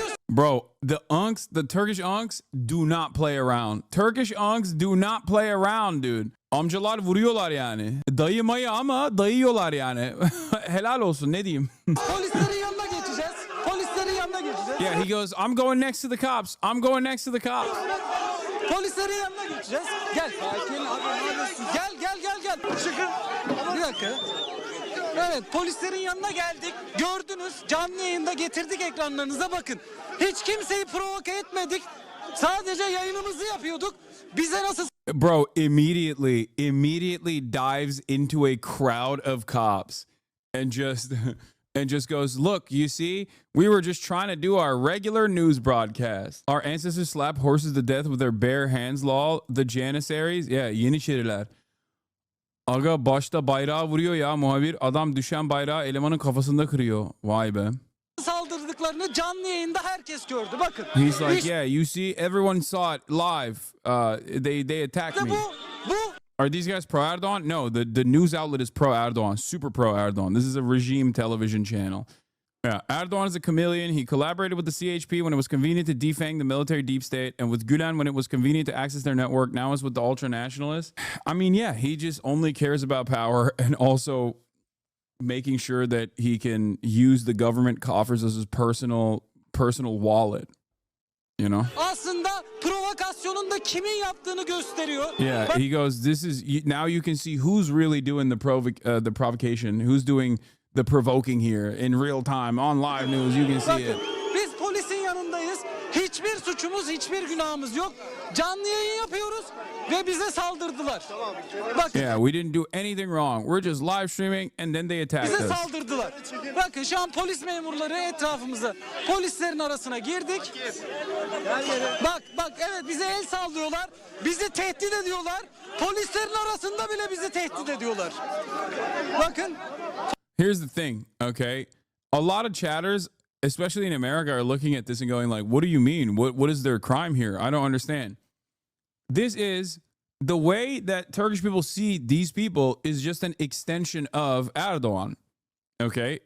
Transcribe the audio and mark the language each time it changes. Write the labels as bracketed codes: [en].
[en] Bro, the Turkish unks do not play around. Turkish unks do not play around, dude. [tr] Amcalar vuruyorlar yani. Dayı mayı ama dayıyorlar yani. Helal olsun, ne diyeyim. Polislerin yanına geçeceğiz. Polislerin yanına geçeceğiz. [en] Yeah, he goes, I'm going next to the cops. I'm going next to the cops. [tr] Polislerin yanına geçeceğiz. Gel. Gel. Çıkın. Bir dakika. Evet, polislerin yanına geldik. Gördünüz, canlı yayında getirdik ekranlarınıza, bakın. Hiç kimseyi provoke etmedik. Sadece yayınımızı yapıyorduk. Bize nasıl... [en] Bro, immediately dives into a crowd of cops and just goes, look, you see, we were just trying to do our regular news broadcast. Our ancestors slapped horses to death with their bare hands, lol. The Janissaries, yeah, Yeniçeriler. [tr] Aga başta bayrağı vuruyor ya muhabir. Adam düşen bayrağı elemanın kafasında kırıyor. Vay be. Saldırdıklarını canlı yayında herkes gördü. Bakın. [en] He's like, yeah, you see, everyone saw it live. They attacked me. [tr] Bu [en] Are these guys pro Erdoğan? No, the news outlet is pro Erdoğan, super pro Erdoğan. This is a regime television channel. Yeah, Erdoğan is a chameleon. He collaborated with the CHP when it was convenient to defang the military deep state, and with Gülen when it was convenient to access their network. Now it's with the ultra-nationalists. I mean, yeah, he just only cares about power and also making sure that he can use the government coffers as his personal wallet. You know? [tr] aslında provokasyonun da kimin yaptığını gösteriyor. [en] Yeah, he goes, this is, now you can see who's really doing the provocation, who's doing the provoking here in real time on live news. You can see it. [tr] Biz polisin yanındayız. Hiçbir suçumuz, hiçbir günahımız yok. Canlı yayın yapıyoruz ve bize saldırdılar. Bakın. [en] Yeah, we didn't do anything wrong. We're just live streaming and then they attacked [tr] Bize [en] us. [tr] saldırdılar. Bakın şu an polis memurları etrafımıza, polislerin arasına girdik. Bak evet, bize el sallıyorlar. Bizi tehdit ediyorlar. Polislerin arasında bile bizi tehdit ediyorlar. Bakın. [en] Here's the thing, okay? A lot of chatters, especially in America, are looking at this and going like, what do you mean? What is their crime here? I don't understand. This is the way that Turkish people see these people is just an extension of Erdoğan. Okay?